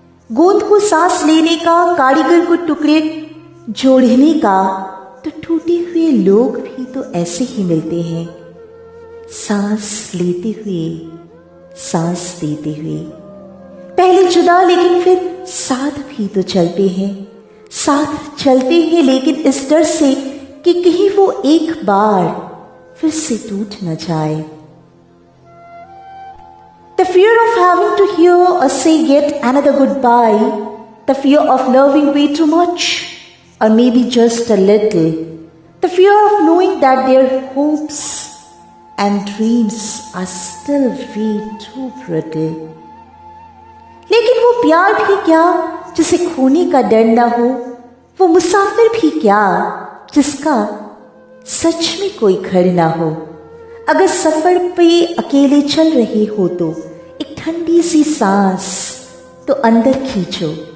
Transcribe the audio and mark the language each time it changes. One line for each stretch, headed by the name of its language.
Hindi: गोंद को सांस लेने का, कारीगर को टुकड़े जोड़ने का, तो टूटे हुए लोग भी तो ऐसे ही मिलते हैं, सांस लेते हुए, सांस देते हुए। पहले जुदा लेकिन फिर साथ भी तो चलते हैं, साथ चलते हैं, लेकिन इस डर से कि कहीं वो एक बार फिर से टूट न जाए।
English: The fear of having to hear or say yet another goodbye, the fear of loving way too much, or maybe just a little, the fear of knowing that their hopes and dreams are still way too brittle.
Hindi: लेकिन वो प्यार भी क्या जिसे खोने का डर ना हो, वो मुसाफिर भी क्या जिसका सच में कोई घर ना हो। अगर सफर पे अकेले चल रहे हो तो एक ठंडी सी सांस तो अंदर खींचो।